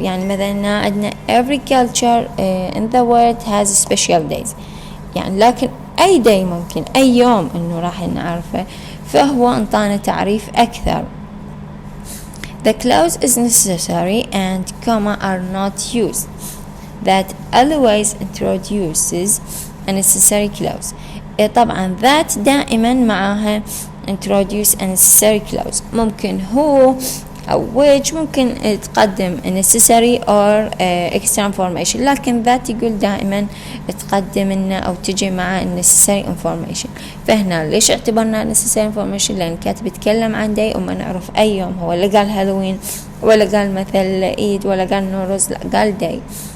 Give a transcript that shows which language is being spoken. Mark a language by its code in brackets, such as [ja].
[ar] يعني مثلا عندنا every culture in the world has special days، يعني لكن أي day ممكن أي يوم إنه راح نعرفه، فهو انطانا تعريف أكثر. [en] The clause is necessary and comma are not used. That always introduces a necessary clause. [ar] طبعا that دائما معها introduce a necessary clause. ممكن هو أو which ممكن تقدم necessary or extra information، لكن that يقول دائما تقدم لنا أو تجي مع necessary information. فهنا ليش اعتبرنا necessary information؟ لأن الكاتب يتكلم عن day وما نعرف أي يوم هو، لا قال هالوين ولا قال مثل عيد ولا قال نوروز، لا قال day.